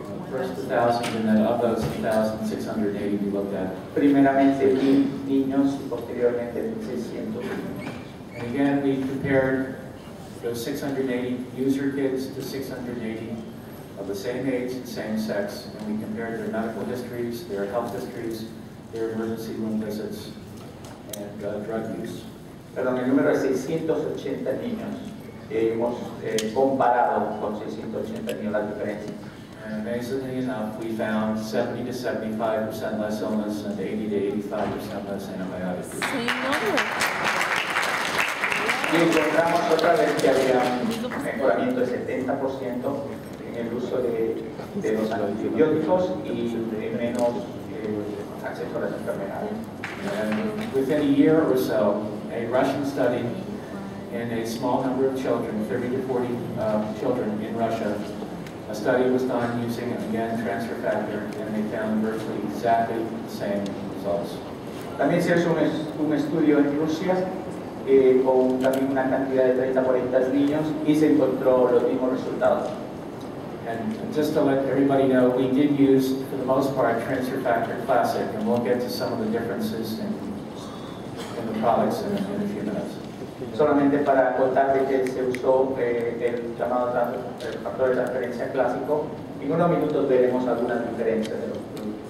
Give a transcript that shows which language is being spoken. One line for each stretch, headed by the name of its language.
English: First 1,000, and then of those 1,680 we looked at.
Spanish: Primeramente 1,000 niños y posteriormente 1,600 niños.
English: And again, we compared those 680 user kids to 680 of the same age and same sex, and we compared their medical histories, their health histories, their emergency room visits, and drug use.
Spanish: Perdón, el número es 680 niños. Hemos comparado con 680 niños las diferencias.
English: And amazingly enough, we found 70 to 75% less illness and 80 to 85% less antibiotics.
Spanish: Y encontramos otra vez que había un mejoramiento de 70% en el uso de los antibióticos y menos acceso a las enfermedades.
English: And within a year or so, a Russian study in a small number of children, 30 to 40 children in Russia, a study was done using, again, transfer factor, and they found virtually exactly the same results.
Spanish: También se hizo un estudio en Rusia con también una cantidad de 30 a 40 niños y se encontró los mismos resultados.
English: And just to let everybody know, we did use, for the most part, transfer factor classic, and we'll get to some of the differences in the products in a few minutes.
Spanish: Solamente para contar de que se usó el llamado factor de transferencia clásico. En unos minutos veremos algunas diferencias de los productos.